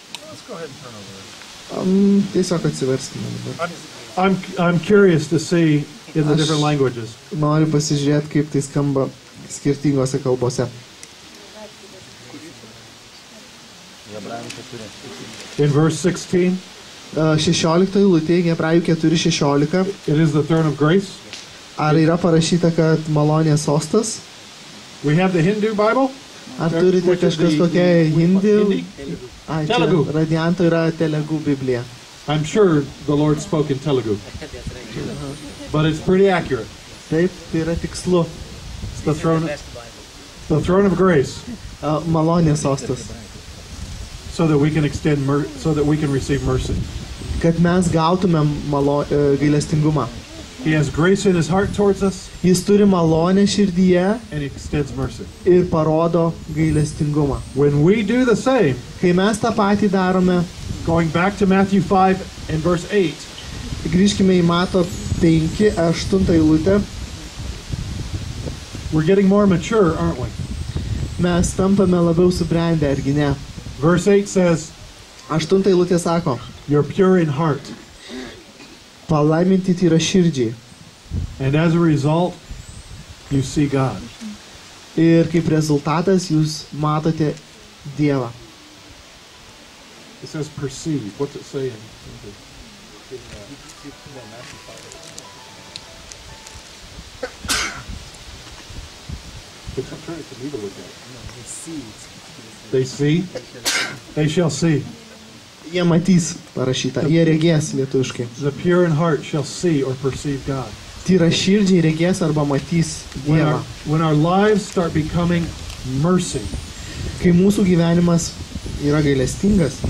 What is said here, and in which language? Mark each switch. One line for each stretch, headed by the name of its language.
English: Let's go ahead and turn over.
Lithuanian: Tiesiog atsiverskime dabar.
English: I'm curious to see in the different languages.
Lithuanian: Noriu pasižiūrėti, kaip tai skamba skirtingose kalbose.
English: In verse 16,
Lithuanian: 16 eilutė, Hebrajų 4:16.
English: it is the throne of grace.
Lithuanian: Ar yra parašyta, kad malonės sostas?
English: We have the Hindu Bible.
Lithuanian: Ar turite
English: Which is
Lithuanian: kažkas
English: the-
Lithuanian: tokia hindi? Ai, čia
English: Telugu.
Lithuanian: Radianto yra Telugu Biblija.
English: I'm sure the Lord spoke in Telugu. But it's pretty accurate.
Lithuanian: Taip, tai yra tikslu.
English: It's the throne of grace,
Lithuanian: Malonės sostas.
English: so that we can so that we can receive mercy.
Lithuanian: Kad mes gautumėm gailestingumą.
English: He has grace in his heart towards us,
Lithuanian: Jis turi malonę širdyje
English: and he extends mercy.
Lithuanian: ir parodo gailestingumą.
English: When we do the same,
Lithuanian: Kai mes tą patį darome,
English: going back to Matthew 5 and verse 8,
Lithuanian: grįžkime į Mato 5:8 eilutę,
English: we're getting more mature, aren't we?
Lithuanian: mes tampame labiau subrendę, argi ne?
English: Verse 8 says,
Lithuanian: 8 eilutė sako,
English: you're pure in heart.
Lithuanian: palaiminti yra širdžiai.
English: And as a result, you see God.
Lithuanian: Ir kaip rezultatas jūs matote Dievą.
English: It says perceive. What's it say in It's turn it to me to look at. They see. They shall see.
Lithuanian: Jie matys parašyta, jie regės lietuviškai.
English: The pure in heart shall see or perceive God.
Lithuanian: Tyra širdžiai regės arba matys Dievą.
English: When our lives start becoming mercy,
Lithuanian: Kai mūsų gyvenimas yra gailestingas,